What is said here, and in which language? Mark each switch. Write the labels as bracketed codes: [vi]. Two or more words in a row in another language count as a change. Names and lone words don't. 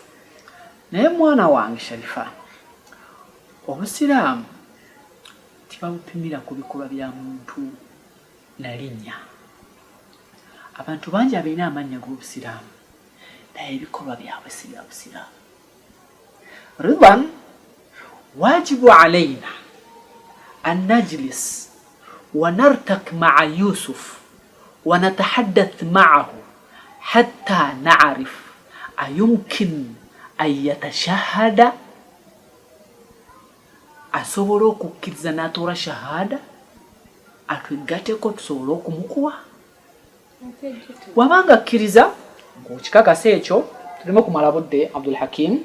[lg] Naye mwana wange Sharifa. Obusiraamu tibabupimira ku bikolwa bya muntu na linnya. Abantu bangi abalina amannya g'obusiraamu naye ebikolwa byabwe si bya busiraamu. [ar] رضوان واجب علينا أن نجلس و نرتاح مع يوسف و نتحدث معه حتى نعرف أيمكن أن يتشهد [lg] asobola okukkiriza n'atola shahada atwegateko tusobola okumukuwa wabanga akkiriza ng'okikakasa ekyo tuleme kumala budde Abdul Hakim